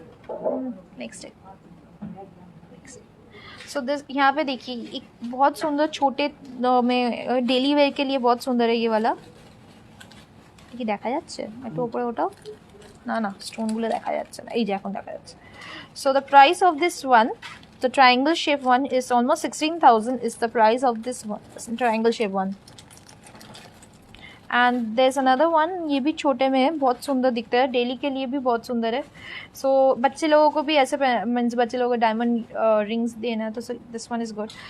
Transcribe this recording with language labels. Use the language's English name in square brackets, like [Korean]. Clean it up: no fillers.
[Hindi] Next so this यहाँ पे देखिए एक बहुत सुंदर छोटे में डेली वेयर के लिए बहुत सुंदर है ये वाला। [Bangla] কি দেখা যাচ্ছে একটু উপরে ওঠাও না না স্টোনগুলো দেখা যাচ্ছে না, এই যে এখন দেখা যাচ্ছে। So the price of this one [English] The triangle shape one is almost 16,000 is the price of this triangle shape one and there is another one. [Hindi] ये भी छोटे में है, बहुत सुंदर दिखता है, डेली के लिए भी बहुत सुंदर है। सो बच्चे लोगों को भी ऐसे मीन्स बच्चे लोगों को डायमंड रिंग्स देना है तो दिस वन इज़ गुड।